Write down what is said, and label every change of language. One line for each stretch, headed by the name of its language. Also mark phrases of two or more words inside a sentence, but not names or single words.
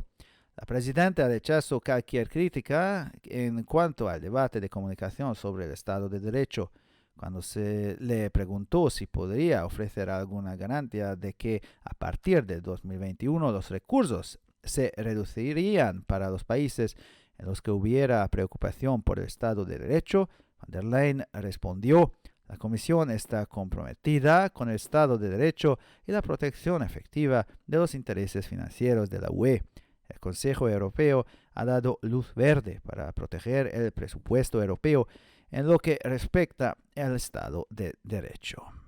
Spanish: La presidenta rechazó cualquier crítica en cuanto al debate de comunicación sobre el Estado de Derecho. Cuando se le preguntó si podría ofrecer alguna garantía de que a partir de 2021 los recursos se reducirían para los países en los que hubiera preocupación por el Estado de Derecho, von der Leyen respondió: la Comisión está comprometida con el Estado de Derecho y la protección efectiva de los intereses financieros de la UE. El Consejo Europeo ha dado luz verde para proteger el presupuesto europeo en lo que respecta al Estado de Derecho.